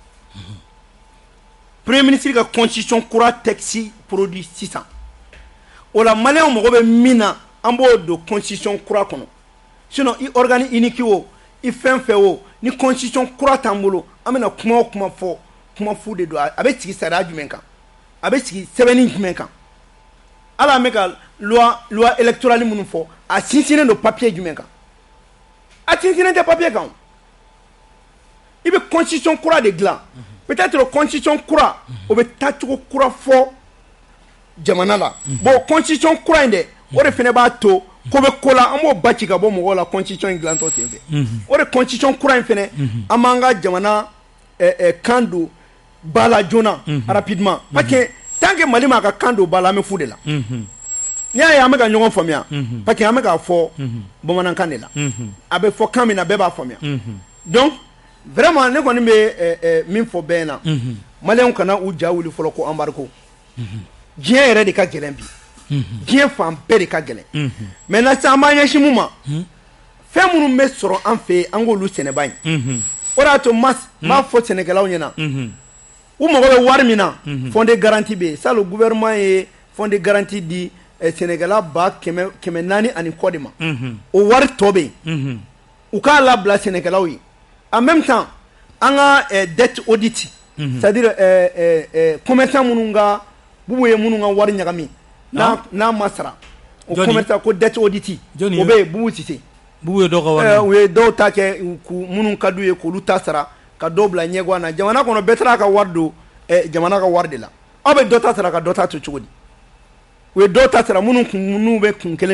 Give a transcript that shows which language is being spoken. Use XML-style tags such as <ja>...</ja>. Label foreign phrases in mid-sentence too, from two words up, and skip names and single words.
<fr>premier ministre</fr> <bm>ka constitution kura</bm> <fr>texte produit</fr> <bm>sisan o la maliyɛnw mago bɛ min na an b'o don constitution kura kɔnɔ sinon i</bm> <fr>organe unique</fr> <bm>o i fɛn fɛn o ni constitution kura t'an bolo an bɛna kuma o kuma fɔ kuma fu de don a bɛ sigi sariya jumɛn kan a bɛ sigi sɛbɛnni jumɛn kan ala an bɛ ka</bm> <fr>loi électorale</fr> <bm>minnu fɔ a sinsinnen don papier jumɛn kan a sinsinnen tɛ papier kan i bɛ constitution kura de dilan peut-être constitution kura o bɛ taacogo kura fɔ jamana la bon constitution kura in dɛ o de fana b'a to ko bɛ ko la an b'o ba ci ka bɔ mɔgɔw la constitution in dilantɔ sen fɛ o de constitution kura in fana an b'an ka jamana kan don ba la joona</bm> <fr>rapidement parce que tant que</fr> <bm>Mali ma ka kan don ba la an bɛ fu de la n'i y'a ye an bɛ ka ɲɔgɔn faamuya</bm> <fr>parce que</fr> <bm>an bɛ k'a fɔ bamanankan de la a bɛ fɔ kan min na bɛɛ b'a faamuya</bm> <fr>donc vraiment</fr> <bm>ne kɔni bɛ min fɔ bɛɛ na maliyɛnw kana u ja wuli fɔlɔ ko embargo diɲɛ yɛrɛ de ka gɛlɛn bi diɲɛ fan bɛɛ de ka gɛlɛn maintenant sisan an b'an ɲɛsin mun ma fɛn minnu bɛ sɔrɔ an fɛ yen an k'olu sɛnɛ ba in o de y'a to n b'a fɔ sɛnɛkɛlaw ɲɛna u mago bɛ wari min na</bm> <fr>fond de garantie</fr> <bm>bɛ yen salon gouvernement ye</bm> <fr>fond de garantie</fr> <bm>di sɛnɛkɛla 440 ani kɔ de ma o wari tɔ bɛ yen u k'a labila sɛnɛkɛlaw ye</bm> <fr>en même temps</fr> <bm>an ka</bm> <fr>dette audit c'est-à-dire commerçant</fr> <bm>minnu ka bubu ye minnu ka wari ɲagami n'a ma sara o commerçant ko</bm> <fr>dette audit</fr> <bm>o bɛ yen bubu Sise bubu ye dɔw ka wari u ye dɔw ta kɛ minnu ka d'u ye k'olu ta sara ka dɔw bila ɲɛguwan na jamana kɔnɔ bɛɛ taara ka wari don jamana ka wari de la aw bɛ dɔ ta sara ka dɔ ta to cogo di u ye dɔw ta sara minnu bɛ kun kelen</bm>